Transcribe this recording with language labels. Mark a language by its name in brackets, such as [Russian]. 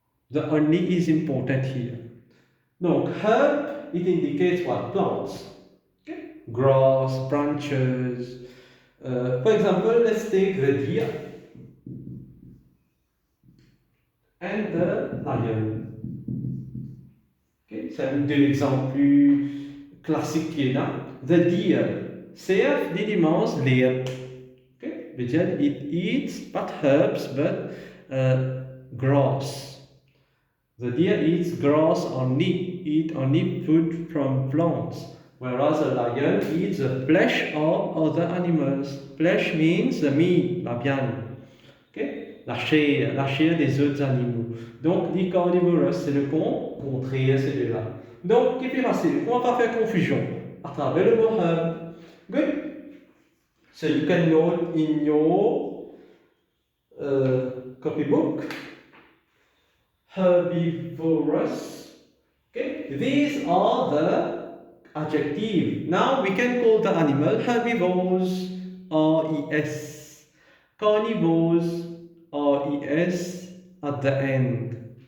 [English] The only is important here. No, herb, it indicates what? Plants. Okay? Grass, branches. For example, let's take the deer and the lion. Okay? [French] C'est deux exemples plus classiques qui est là. [English] The deer. CF dit dimanche, deer. Okay? Because it eats not herbs but grass. The deer eats grass only, eat only food from plants, whereas the lion eats the flesh of other animals. Flesh means the meat, [French] la viande. [English] Okay? [French] La chair des autres animaux. Donc, [English] the carnivorous, [French] c'est le contraire, c'est là. Donc, qui est facile? On va pas faire confusion à travers le mot herb. [English] Good? So you can note in your copybook herbivorous. Okay, these are the adjective. Now we can call the animal herbivores, RES, carnivores, RES at the end.